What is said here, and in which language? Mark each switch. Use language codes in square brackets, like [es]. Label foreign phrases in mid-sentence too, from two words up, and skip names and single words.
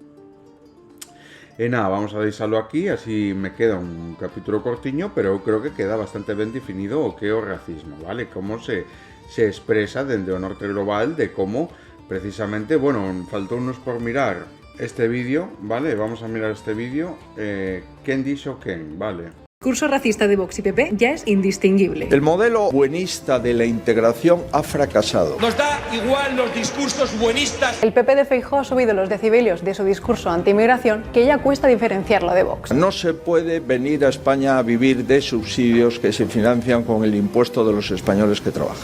[gl] E nada, vamos a deixalo aquí, así me queda un capítulo cortiño, pero eu creo que queda bastante ben definido o que é o racismo, vale? Como se expresa dende o norte global, de como precisamente, bueno, faltounos por mirar este vídeo, vale? Vamos a mirar este vídeo, quen dixo quen, vale? [es] El discurso racista de Vox y PP ya es indistinguible. El modelo buenista de la integración ha fracasado. Nos da igual los discursos buenistas. El PP de Feijóo ha subido los decibelios de su discurso anti-inmigración, que ya cuesta diferenciarlo de Vox. No se puede venir a España a vivir de subsidios que se financian con el impuesto de los españoles que trabajan.